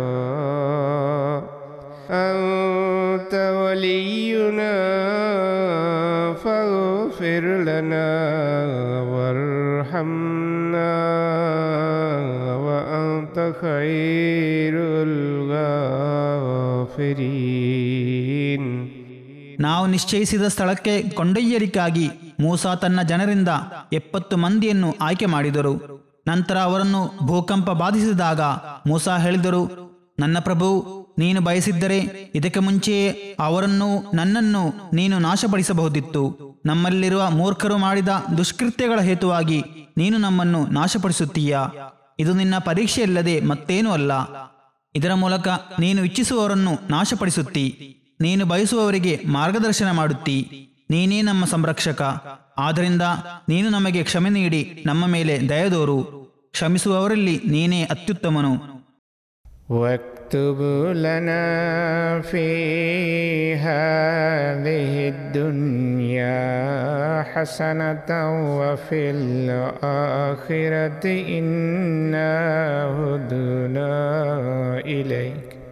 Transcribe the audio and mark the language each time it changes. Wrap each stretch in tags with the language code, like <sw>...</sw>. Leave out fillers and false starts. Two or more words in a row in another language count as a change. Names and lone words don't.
<ar>أنت ولينا فاغفر لنا وارحمنا وأنت خير الغافرين.</ar> <kn>ನಾವು ನಿಶ್ಚಯಿಸಿದ ಸ್ಥಳಕ್ಕೆ ಕೊಂಡೊಯ್ಯಲಿಕ್ಕಾಗಿ ಮೂಸಾ ತನ್ನ ಜನರಿಂದ 70 ಮಂದಿಯನ್ನು ಆಯ್ಕೆ ಮಾಡಿದರು. ನಂತರ ಅವರನ್ನು ಭೂಕಂಪ ಬಾಧಿಸಿದಾಗ ಮೂಸಾ ಹೇಳಿದರು, ನನ್ನ ಪ್ರಭು, ನೀನು ಬಯಸಿದ್ದರೆ ಇದಕ್ಕೆ ಮುಂಚೆಯೇ ಅವರನ್ನು ನನ್ನನ್ನು ನೀನು ನಾಶಪಡಿಸಬಹುದಿತ್ತು. ನಮ್ಮಲ್ಲಿರುವ ಮೂರ್ಖರು ಮಾಡಿದ ದುಷ್ಕೃತ್ಯಗಳ ಹೇತುವಾಗಿ ನೀನು ನಮ್ಮನ್ನು ನಾಶಪಡಿಸುತ್ತೀಯಾ? ಇದು ನಿನ್ನ ಪರೀಕ್ಷೆಯಲ್ಲದೆ ಮತ್ತೇನೂ ಅಲ್ಲ. ಇದರ ಮೂಲಕ ನೀನು ಇಚ್ಛಿಸುವವರನ್ನು ನಾಶಪಡಿಸುತ್ತೀ, ನೀನು ಬಯಸುವವರಿಗೆ ಮಾರ್ಗದರ್ಶನ ಮಾಡುತ್ತೀ. ನೀನೇ ನಮ್ಮ ಸಂರಕ್ಷಕ. ಆದ್ದರಿಂದ ನೀನು ನಮಗೆ ಕ್ಷಮೆ ನೀಡಿ ನಮ್ಮ ಮೇಲೆ ದಯದೋರು. ಕ್ಷಮಿಸುವವರಲ್ಲಿ ನೀನೇ ಅತ್ಯುತ್ತಮನು.</kn> <ar>واكتب لنا في هذه الدنيا حسنة وفي الآخرة إنا هدنا إليك</ar>